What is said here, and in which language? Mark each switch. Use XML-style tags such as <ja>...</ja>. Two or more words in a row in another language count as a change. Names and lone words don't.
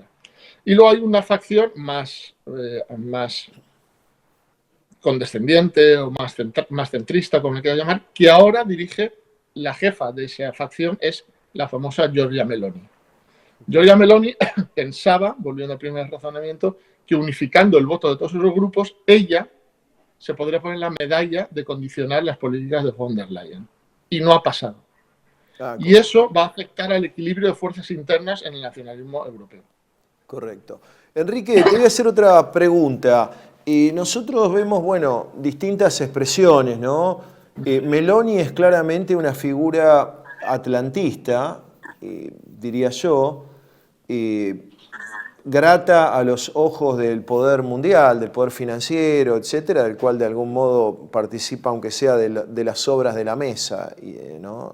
<es>Y luego hay una facción más condescendiente o más centrista, como le quiera llamar, que ahora dirige, la jefa de esa facción es la famosa Giorgia Meloni. Giorgia Meloni pensaba, volviendo al primer razonamiento, que unificando el voto de todos esos grupos, ella se podría poner la medalla de condicionar las políticas de von der Leyen. Y no ha pasado. Y eso va a afectar al equilibrio de fuerzas internas en el nacionalismo europeo. Correcto. Enrique, te voy a hacer otra pregunta. Nosotros vemos, bueno, distintas expresiones, ¿no? Meloni es claramente una figura atlantista, diría yo, grata a los ojos del poder mundial, del poder financiero, etcétera, del cual de algún modo participa, aunque sea de las obras de la mesa, ¿no?</es>